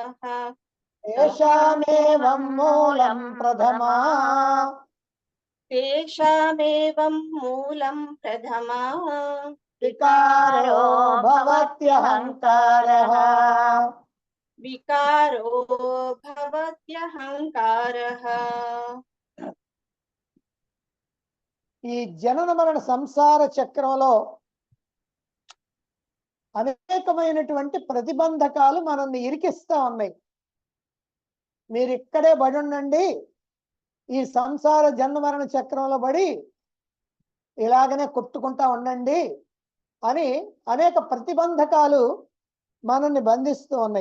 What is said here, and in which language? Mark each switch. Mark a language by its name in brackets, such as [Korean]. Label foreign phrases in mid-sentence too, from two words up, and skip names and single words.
[Sanskrit] तेषामेवं मूलं प्रथमा तेषामेवं मूलं प्रथमा विकारो भवत्यहङ्कारः వికారో భవత్యహంకారః. [Telugu] ఈ జనన మరణ సంసార చక్రంలో అనేకమైనటువంటి ప్రతిబంధకాలు మనల్ని ఇరికిస్తా ఉన్నాయి. మీరు ఇక్కడే పడి ఉండండి, ఈ సంసార జన్మ మరణ చక్రంలో పడి ఇలాగనే కొట్టుకుంటా ఉండండి అని అనేక ప్రతిబంధకాలు మనల్ని బంధిస్తూ ఉన్నాయి.